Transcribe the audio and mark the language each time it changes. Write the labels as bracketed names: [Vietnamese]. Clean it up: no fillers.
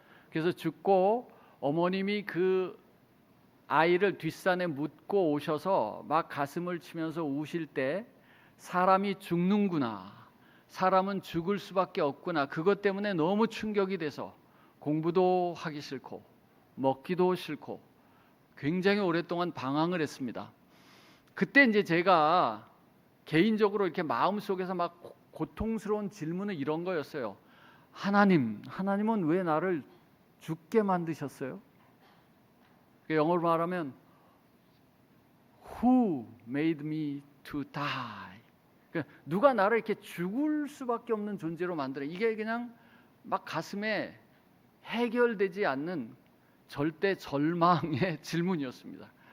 [Korean] 그래서 죽고 어머님이 그 아이를 뒷산에 묻고 오셔서 막 가슴을 치면서 우실 때 사람이 죽는구나, 사람은 죽을 수밖에 없구나, 그것 때문에 너무 충격이 돼서 공부도 하기 싫고 먹기도 싫고 굉장히 오랫동안 방황을 했습니다. 그때 이제 제가 개인적으로 이렇게 마음속에서 막 고통스러운 질문은 이런 거였어요. 하나님은 왜 나를 죽게 만드셨어요? 영어로 말하면 [English] Who made me to die? [Korean] 누가 나를 이렇게 죽을 수밖에 없는 존재로 만들어? 이게 그냥 막 가슴에 해결되지 않는 절대 절망의 질문이었습니다.